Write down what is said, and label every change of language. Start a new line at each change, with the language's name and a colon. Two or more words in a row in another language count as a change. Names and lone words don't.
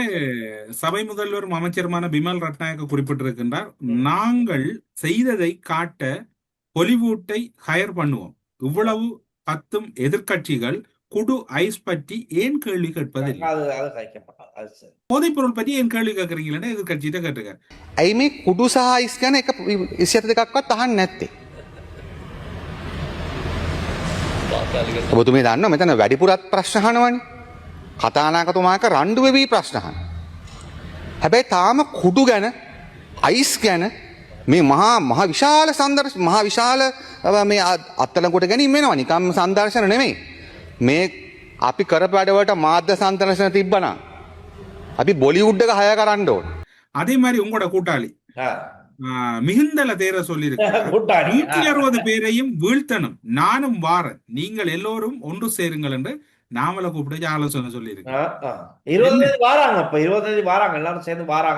Tamil: சபை முதல்வரும் அமைச்சருமான பிமல் ரட்நாயக்க குறிப்பிட்டிருக்கின்றார், நாங்கள் செய்ததை காட்ட ஹாலிவுட்டை ஹயர் பண்ணுவோம். இவ்வளவு 10 எதிர்கட்சிகள் குடு ஐஸ் பற்றி ஏன் கேள்வி கேட்பதில்லை, போதைப் பொருள் பற்றி ஏன் கேள்வி கேட்கறீங்களா எதிர்கட்சியிட்ட கேட்டுக்க.
Sinhala: ඇයි මේ කුඩු සහ අයිස් ගැන එක 22ක්වත් අහන්නේ නැත්තේ? ඔබතුමී දන්නවා මෙතන වැඩිපුරත් ප්‍රශ්න අහනවනේ. කතානායකතුමාක රණ්ඩු වෙවි ප්‍රශ්න අහන. හැබැයි තාම කුඩු ගැන අයිස් ගැන මේ මහා විශාල මහා විශාල මේ අත්අඩංගුවට ගැනීම වෙනවා. නිකම් සංදර්ශන නෙමෙයි. මේ අපි කරපු වැඩවලට මාධ්‍ය සංදර්ශන තිබ්බනම් අපි බොලිවුඩ් එක හය කරන්න ඕන.
Tamil: அதே மாதிரி உங்களோட கூட்டாளி மிகுந்தல தேர சொல்லி இருக்கு, 160 பேரையும் வீழ்த்தணும், நானும் வாரன், நீங்கள் எல்லோரும் ஒன்று சேருங்கள் என்று நாமளை கூப்பிட்டு ஆலோசனை சொல்லி இருக்கு. 20 வாராங்க, இப்ப 20 வாராங்க, எல்லாரும் சேர்ந்து வாராங்க.